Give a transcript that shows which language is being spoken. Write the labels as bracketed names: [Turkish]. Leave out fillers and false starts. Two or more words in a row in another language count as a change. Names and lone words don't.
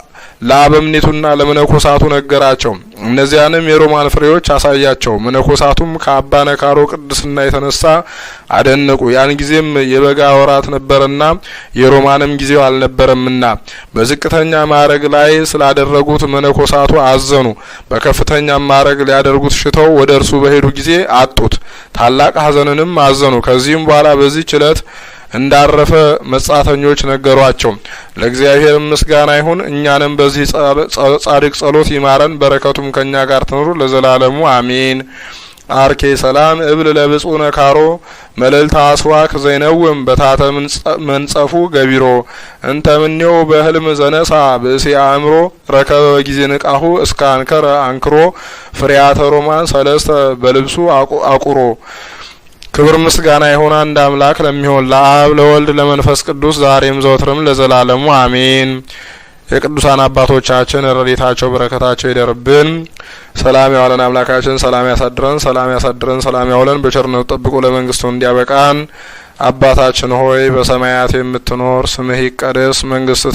[Amharic] ለአበምኔቱና ለመነኮሳቱ ነገራቸው። እነዚያንም የሮማን ፍሬዎች አሳያቸው። መነኮሳቱም ከአባ ነካሮ ቅድስና የተነሳ አደነቁ። ያን ጊዜም የበጋ ወራት ነበርና የሮማንም ጊዜው አልነበረምና በዝቅተኛ ማዕረግ ላይ ስላደረጉት መነኮሳቱ አዘኑ። በከፍተኛ ማዕረግ ሊያደርጉት ሽተው ወደ እርሱ በሄዱ ጊዜ አጡት። ታላቅ ሐዘንንም አዘኑ። ከዚህም በኋላ በዚህች ዕለት እንዳረፈ መጻተኞች ነገሯቸው። ለእግዚአብሔር ምስጋና ይሁን። እኛንም በዚህ ጻድቅ ጸሎት ይማረን፣ በረከቱም ከኛ ጋር ትኑር ለዘላለሙ አሜን። አርኬ [Geez] ሰላም እብል ለብጹዕ ነካሮ መልእልተ አስዋክ ዘይነውም በታተ መንጸፉ ገቢሮ እንተ ምኔው በህልም ዘነሳ ብእሲ አእምሮ ረከበ በጊዜ ንቃሁ እስከ አንከረ አንክሮ ፍሬያተ ሮማን 3 በልብሱ አቁሮ። [Amharic] ክብር ምስጋና ይሁን አንድ አምላክ ለሚሆን ለአብ ለወልድ ለመንፈስ ቅዱስ ዛሬም ዘወትርም ለዘላለሙ አሜን። የቅዱሳን አባቶቻችን ረድኤታቸው በረከታቸው ይደርብን። ሰላም ያዋለን አምላካችን ሰላም ያሳድረን፣ ሰላም ያሳድረን፣ ሰላም ያውለን። በቸርነቱ ጠብቆ ለመንግስቱ እንዲያበቃን አባታችን ሆይ በሰማያት የምትኖር ስምህ ይቀደስ፣ መንግስትህ